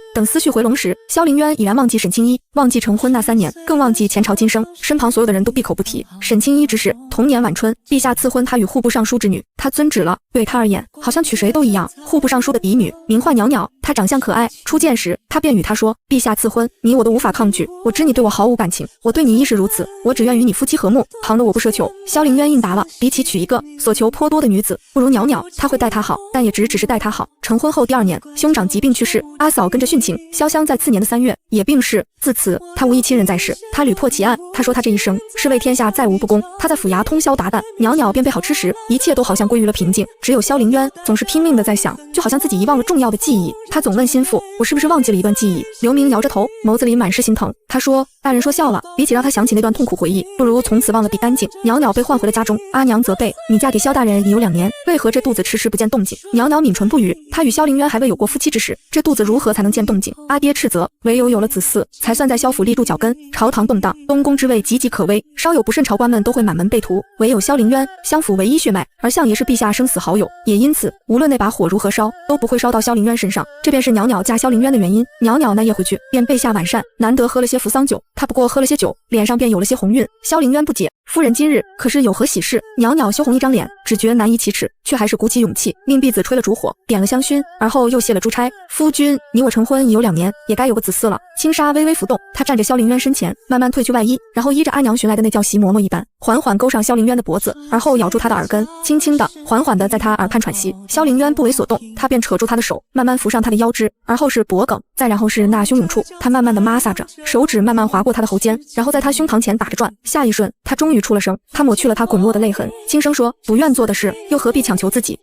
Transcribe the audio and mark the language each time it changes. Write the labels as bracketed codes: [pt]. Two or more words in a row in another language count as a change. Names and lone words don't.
[zh] 等思緒回籠時，蕭凌淵已然忘記沈清一，忘記成婚那3年，更忘記前朝今生。身旁所有的人都閉口不提沈清一之事。同年晚春，陛下賜婚他與户部尚書之女，他遵旨了。對他而言，好像娶誰都一樣。户部尚書的嫡女名喚裊裊，她長相可愛。初見時，他便與她說：“陛下賜婚，你我都無法抗拒。我知你對我毫無感情，我對你亦是如此。我只願與你夫妻和睦，旁的我不奢求。”蕭凌淵應答了：“比起娶一個所求頗多的女子，不如裊裊。他會待她好，但也只是待她好。”成婚後第2年，兄長疾病去世，阿嫂跟着殉情。蕭湘在次年的3月也病逝。自此，他無一親人在世。他屢破奇案，他說他這一生是為天下再無不公。他在府衙通宵達旦，裊裊便備好吃食，一切都好像歸於了平靜。只有蕭凌淵總是拼命的在想，就好像自己遺忘了重要的記憶。他總問心腹：“我是不是忘記了一段記憶？”劉明搖着頭，眸子裡滿是心疼。他說：“ 大人說笑了，比起讓他想起那段痛苦回憶，不如從此忘了比乾淨。裊裊被喚回了家中，阿娘責備：你嫁給蕭大人已有2年，為何這肚子遲遲不見動靜？裊裊抿唇不語，他與蕭凌淵還未有過夫妻之實，這肚子如何才能見動靜？阿爹斥責：唯有了子嗣，才算在蕭府立住腳跟。朝堂動盪，東宮之位岌岌可危，稍有不慎，朝官們都會滿門被屠。唯有蕭凌淵，襄府唯一血脈，而相爺是陛下生死好友，也因此，無論那把火如何燒，都不會燒到蕭凌淵身上。這便是裊裊嫁蕭凌淵的原因。裊裊那夜回去，便備下晚膳，難得喝了些扶桑酒，他不過喝了些酒，臉上便有了些紅暈。蕭凌淵不解，夫人今日可是有何喜事？裊裊羞紅一張臉，只覺難以啟齒，卻還是鼓起勇氣，命婢子吹了燭火，點了香薰，而後又卸了珠釵。夫君，你我成婚已有2年，也該有個子嗣了。輕紗微微浮動，他站着蕭凌淵身前，慢慢褪去外衣，然後依着阿娘尋來的那叫席嬷嬷一般，緩緩勾上蕭凌淵的脖子，而後咬住他的耳根，輕輕的、緩緩的在他耳畔喘息。蕭凌淵不為所動，他便扯住他的手，慢慢扶上他的腰肢，而後是脖颈，再然後是那胸甬處，他慢慢的摩挲着，手指慢慢劃過他的喉間，然後在他胸膛前打着轉。下一瞬，他終於出了聲，他抹去了他滾落的淚痕，輕聲說：不願做的事，又何必強求自己？